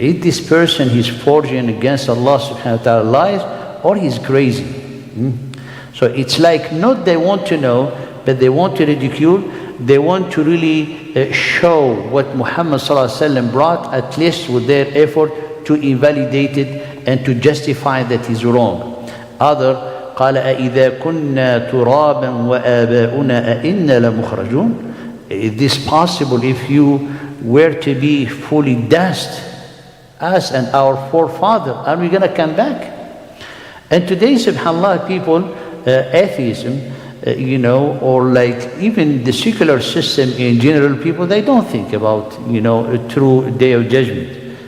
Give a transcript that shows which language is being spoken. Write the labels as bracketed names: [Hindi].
[English] Is this person, he's forging against Allah subhanahu wa ta'ala lies, or he's crazy? So it's like, not they want to know, but they want to ridicule. They want to really show what Muhammad ﷺ brought, at least with their effort to invalidate it and to justify that he's wrong. [Arabic] Other, قال أَإِذَا كُنَّا تُرَابًا وَآبَاؤُنَا أَإِنَّا لَمُخْرَجُونَ. [English] Is this possible if you were to be fully dust, us and our forefather, are we going to come back? And today, subhanAllah, people, atheism, or like even the secular system in general, people, they don't think about, a true day of judgment.